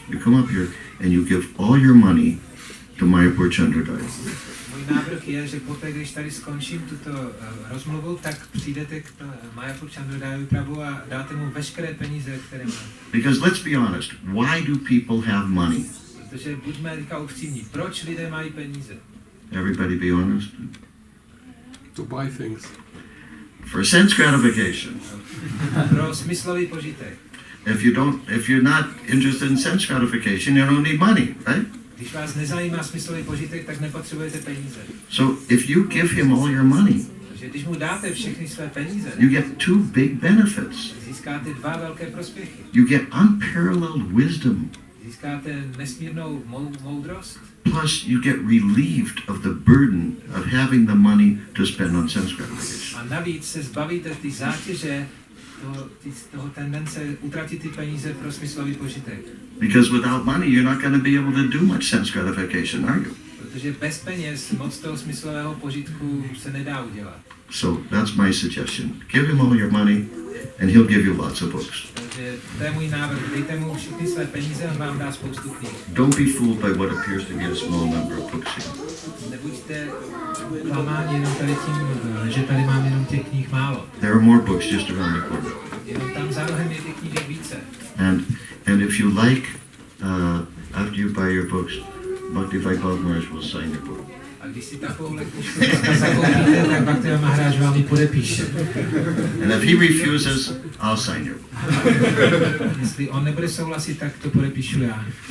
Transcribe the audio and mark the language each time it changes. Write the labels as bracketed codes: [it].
[en] You come up here and you give all your money to Mayapur Chandrodaya. [cs] můj návrh je, že poté, když tady skončím tuto rozmluvu, tak přijdete k Mayapur Chandrodaya Prabhu a dáte mu veškeré peníze, které máte. [en] Because let's be honest, why do people have money? [cs] Protože buďme upřímní, proč lidé mají peníze? [en] Everybody be honest. To buy things. For sense gratification. [cs] Pro smyslový požitek. [en] If you're not interested in sense gratification, you don't need money, right? [cs] Když vás nezajímá smyslový požitek, tak nepotřebujete peníze. [en] So if you give him all your money, [cs] Takže když mu dáte všechny své peníze, [en] you get two big benefits. [cs] získáte dva velké prospěchy. [en] You get unparalleled wisdom. [cs] Získáte nesmírnou moudrost. [en] Plus, you get relieved of the burden of having the money to spend on sense gratification. [cs] A navíc se zbavíte ty zátěže, toho tendence utratit ty peníze pro smyslový požitek. [en] Because without money, you're not going to be able to do much sense gratification, are you? [cs] Protože bez peněz moc toho smyslového požitku se nedá udělat. [en] So that's my suggestion. Give him all your money, and he'll give you lots of books. [cs] Takže to je můj návrh. Dejte mu všechny své peníze, on vám dá spoustu knih. [en] Don't be fooled by what appears to be a small number of books here. [cs] Nebuďte klamáni jenom tady tím, že tady mám jenom těch knih málo. [en] There are more books just around the corner. [cs] Jenom tam za rohem je těch knížek více. [en] And if you like, after you buy your books, Bhakti Vaibhav Maharaj will sign your book. [cs] A když si takovouhle knížku zakoupíte, tak Bhakti Maharaj vám ji podepíše. [en] And if he refuses, I'll sign your book. [cs] Jestli on nebude souhlasit, tak to podepíšu já.